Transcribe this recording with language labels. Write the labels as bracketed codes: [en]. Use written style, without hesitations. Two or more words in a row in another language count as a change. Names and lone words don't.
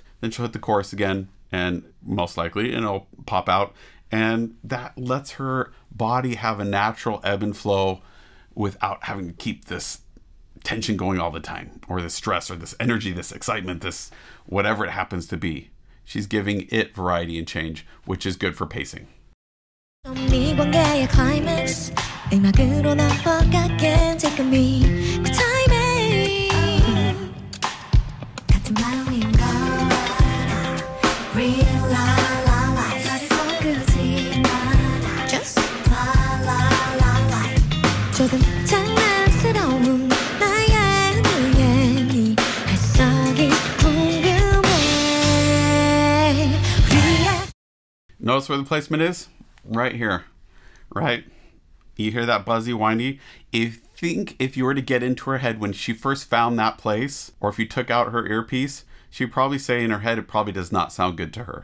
[en] Then she'll hit the chorus again, and most likely it'll pop out, and that lets her body have a natural ebb and flow without having to keep this tension going all the time, or this stress, or this energy, this excitement, this whatever it happens to be. She's giving it variety and change, which is good for pacing. [ko] 네 관계의 climax 음악으로 넘어가게 지금이 그 타이밍 같은 마음인 걸 알아 [en] Real la la la [ko] 나를 섞지 마라 [en] Just la la la la [ko] 조금 장난스러운 나의 눈에 네 해석이 궁금해 [en] Notice where the placement is? Right here, right? You hear that buzzy, windy? If you were to get into her head when she first found that place, or if you took out her earpiece, she'd probably say in her head it probably does not sound good to her.